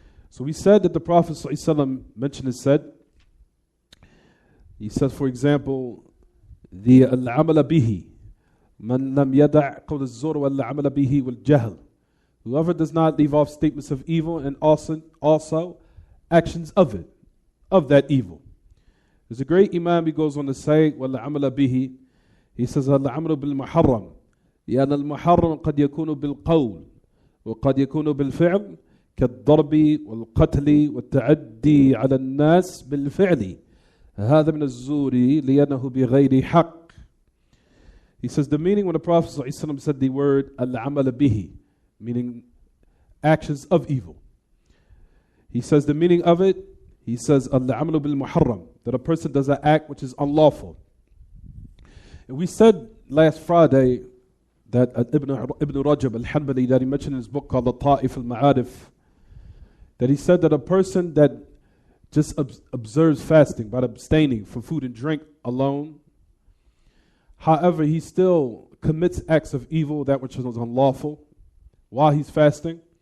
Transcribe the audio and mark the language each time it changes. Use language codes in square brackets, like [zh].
[en] So we said that the Prophet ﷺ mentioned and said, he says, for example, the [ar] al-amala bihi, man lam yada' qawl az-zur wal-amala bihi wal-jahl. [en] Whoever does not leave off statements of evil and also actions of it, of that evil. There's a great Imam, he goes on to say, wal-amala bihi, he says, [ar] al-amalu bil-muharram. لأن المحرم قد يكون بالقول وقد يكون بالفعل كالضرب والقتل والتعدي على الناس بالفعل هذا من الزور لأنه بغير حق. [en] He says the meaning when the Prophet ﷺ said the word al-amal bihi, meaning actions of evil. He says the meaning of it, he says, [ar] al-amalu bil-muharram, [en] that a person does an act which is unlawful. And we said last Friday that Ibn Rajab al-Hanbali, that he mentioned in his book called Ta'if al-Ma'arif, that he said that a person that just observes fasting by abstaining from food and drink alone, however, he still commits acts of evil, that which is unlawful, while he's fasting.